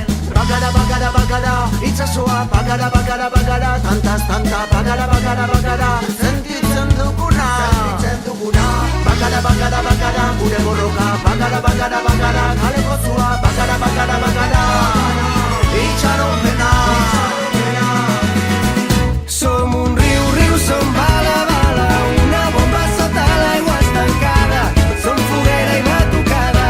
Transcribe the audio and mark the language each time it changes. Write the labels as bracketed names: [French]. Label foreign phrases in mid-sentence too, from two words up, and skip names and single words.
[Basque] Bagara, bagara, bagara, itxasua, bagara, bagara, bagara, tantaz, tanta, bagara, bagara, bagara, sentitzen duguna. Bagara, bagara, bagara, gure borroka, bagara, bagara, bagara, kaleko zua, bagara, bagara, bagara, itxaropena. [Catalan] Som un riu, riu, som bala, bala, una bomba sota l'aigua estancada, som foguera i batucada.